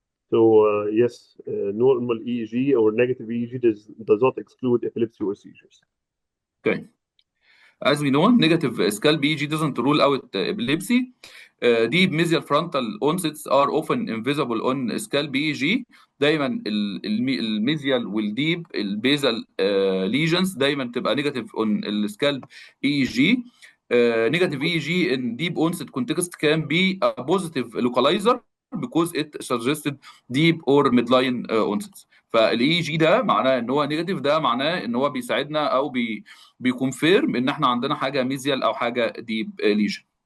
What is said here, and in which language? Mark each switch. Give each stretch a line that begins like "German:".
English: So yes, normal EEG or negative EEG does not exclude epilepsy or seizures. Okay. As we know, negative scalp EEG doesn't rule out epilepsy. Deep mesial frontal onsets are often invisible on scalp EEG.
Arabic: دايما
English: الميزيال والديب البيزال lesions
Arabic: دايما تبقى
English: negative on السكالب EEG. Negative EEG in deep onset context can be a positive localizer because it suggested deep or midline onsets.
Arabic: فالاي جي ده معناه ان هو نيجاتيف، ده معناه ان هو بيساعدنا او بيكونفيرم ان احنا عندنا حاجه ميزيال او حاجه ديب ليجن.